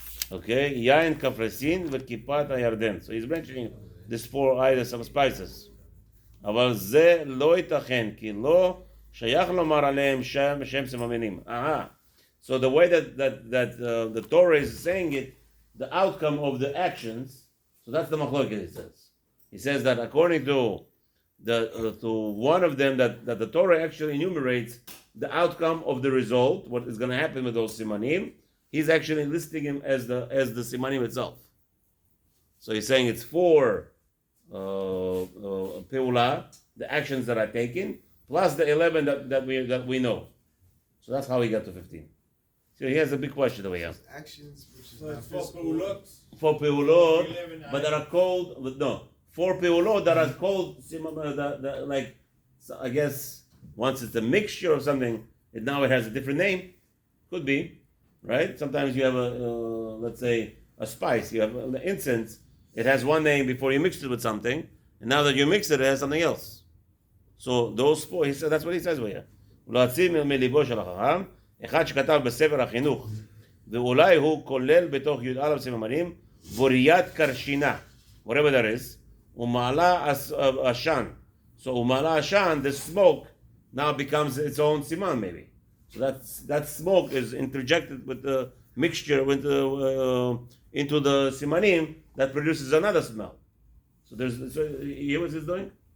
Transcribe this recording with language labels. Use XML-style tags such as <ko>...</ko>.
<he>Okay, יין קפרסין וכיפת הירדן.</he> <en>So he's mentioning these 4 items of spices.</en> <he>אבל זה לא ייתכן, כי לא שייך לומר עליהם שם סממנים.</he> <en>So the way that the Torah is saying it, the outcome of the actions. So that's the machlokes. He says that according to to one of them that the Torah actually enumerates the outcome of the result, what is going to happen with those simanim. He's actually listing him as the simanim itself. So he's saying it's for peula, the actions that are taken, plus the 11 that we know. So that's how he got to 15. So he has a big question over here. Actions, which is So not it's for physical. peulot. For peulot, 11 but that are called for peulot that are called like, so I guess once it's a mixture of something, now it has a different name. Could be, right? Sometimes you have let's say a spice. You have incense. It has one name before you mix it with something, and now that you mix it, it has something else. So those four, he said, that's what he says over here.</en> <he>להוציא מליבו של החכם, אחד שכתב בספר החינוך, ואולי הוא כולל בתוך י"א סימנים, בוריית קרשינה,</he> <en>whatever that is,</en> <he>ומעלה עשן.</he> <en>So ומעלה עשן, the smoke now becomes its own siman maybe. So that smoke is interjected with the mixture with into the simanim that produces another smell. So you hear what he's doing?</en>